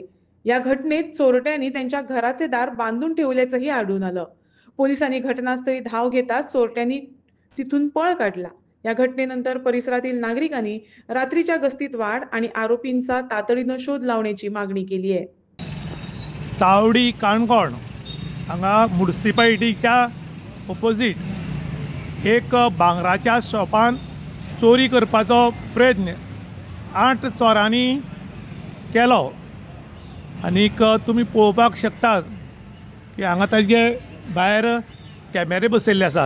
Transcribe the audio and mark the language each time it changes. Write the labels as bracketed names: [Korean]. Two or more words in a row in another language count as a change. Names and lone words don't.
[Marathi] या घटनेत चोरट्यांनी त्यांच्या घराचे दार बांधून ठेवल्याचंही आढळून आलं. पोलिसांनी घटनास्थळी धाव घेताच चोरट्यांनी तिथून पळ काढला. या घटनेनंतर परिसरातील नागरिकांनी रात्रीच्या गस्तीत वाढ आणि आरोपींचा तातडीनं शोध लावण्याची मागणी केली आहे. [Konkani] चावडी काणकोण हांगा म्युनिसिपालिटीच्या ऑपोजीट एक भांगराच्या शॉपान चोरी करपाचो प्रयत्न 8 चोरांनी केलो. आनीक तुमी पळोवपाक शकतात की हांगा ताजे भायर कॅमेरे बसयल्ले आसात.